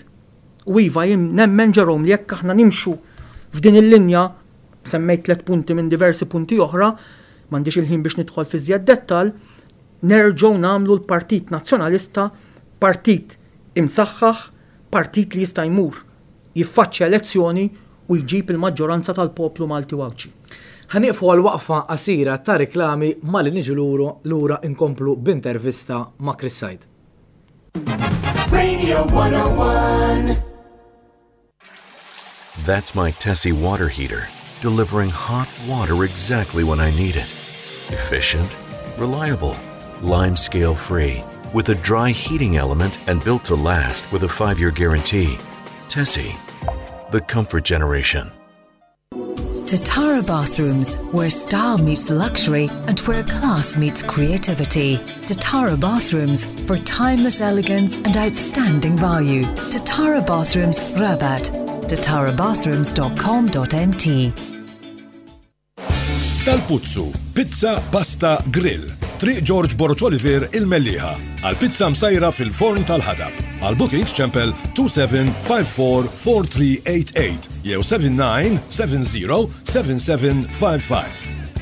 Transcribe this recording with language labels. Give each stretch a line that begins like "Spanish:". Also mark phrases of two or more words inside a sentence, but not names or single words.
Maltese: U iva jien nemmen Ġerom li jekk aħna nimxu f'din il-linja, semmejt 3 punti minn diversi punti oħra, m'għandix il-ħin biex nidħol fi żjed dettal, nerġgħu nagħmlu l-Partit Nazzjonalista partit imsaħħaħ, partit li jista' jmur jiffaċċja elezzjoni u jġib il-maġġoranza tal-poplu Malti Wawċi. Ħanieqfu għal waqfa qasira ta' riklami ma li niġu lura inkomplu b'intervista ma' Chris Said. Radio 101.
English: That's my Tessie water heater, delivering hot water exactly when I need it. Efficient, reliable, lime scale free, with a dry heating element and built to last with a 5-year guarantee. Tessie, the comfort generation. Tatara Bathrooms, where style meets luxury and where class meets creativity. Tatara Bathrooms, for timeless elegance and outstanding value. Tatara Bathrooms, Rabat. tatarabathrooms.com.mt.
Maltese: Tal-Puzzu, pizza, pasta, grill. Triq George Borch Oliver il-Melliħa. Għal-pizza msajra fil-forn tal-ħadab. Għal-bookings ċempel 27544388 jew 79707755.